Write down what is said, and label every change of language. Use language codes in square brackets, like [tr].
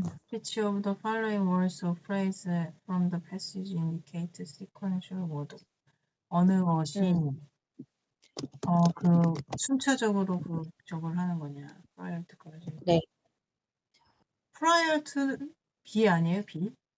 [en] Which of the following words or phrases from the passage indicate sequential order? [ko] 어느 것이 그 순차적으로 저걸 하는 거냐? prior to까지. 네. prior to B 아니에요? B?